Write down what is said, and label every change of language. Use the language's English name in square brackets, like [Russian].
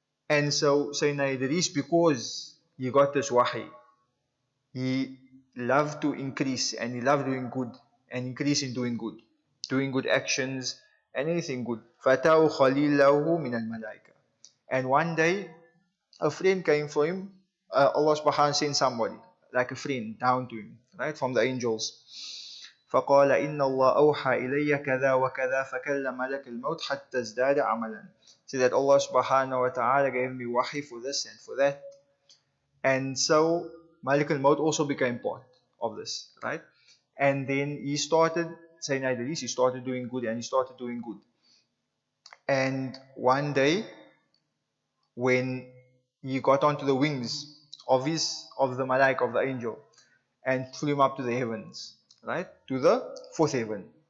[English] And so Sayyidina Idris, because he got this wahi, he loved to increase and he loved doing good and increase in doing good actions and anything good. [Arabic] فَأَتَاهُ خَلِيلَهُ مِنَ الْمَلَائِكَةِ, [English] and one day a friend came for him. Allah subhanahu wa ta'ala sent somebody, like a friend, down to him, right, from the angels. [Arabic] فقال إن الله أوحى إلي كذا وكذا فكلم ملك الموت حتى ازداد عملا. [English] So that Allah subhanahu wa ta'ala gave me wahi for this and for that. And so Malik al-Maut also became part of this, right? And then he started, Sayyidina Idris, he started doing good and he started doing good. And one day, when he got onto the wings of the Malaik, of the angel, and flew him up to the heavens, right, to the fourth heaven.